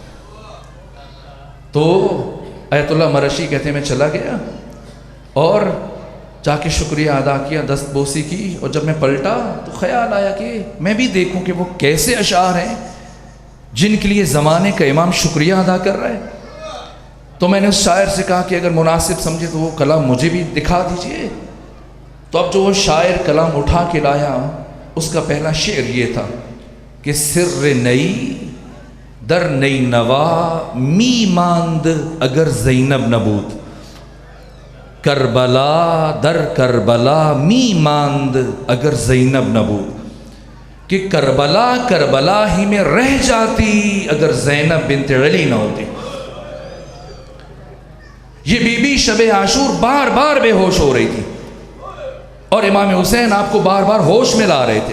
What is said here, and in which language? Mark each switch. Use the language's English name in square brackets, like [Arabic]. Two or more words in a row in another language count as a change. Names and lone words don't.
[Urdu] تو آیت اللہ مرشی کہتے ہیں میں چلا گیا اور جا کے شکریہ ادا کیا، دست بوسی کی، اور جب میں پلٹا تو خیال آیا کہ میں بھی دیکھوں کہ وہ کیسے اشعار ہیں جن کے لیے زمانے کا امام شکریہ ادا کر رہا ہے. تو میں نے اس شاعر سے کہا کہ اگر مناسب سمجھے تو وہ کلام مجھے بھی دکھا دیجئے. تو اب جو وہ شاعر کلام اٹھا کے لایا اس کا پہلا شعر یہ تھا کہ [Persian] سر نئی در نئی نوا می ماند اگر زینب نبود، کربلا در کربلا می ماند اگر زینب نبود. [Urdu] کہ کربلا کربلا ہی میں رہ جاتی اگر زینب بنت علی نہ ہوتی. یہ بی بی شب عاشور بار بار بے ہوش ہو رہی تھی اور امام حسین آپ کو بار بار ہوش میں لا رہے تھے.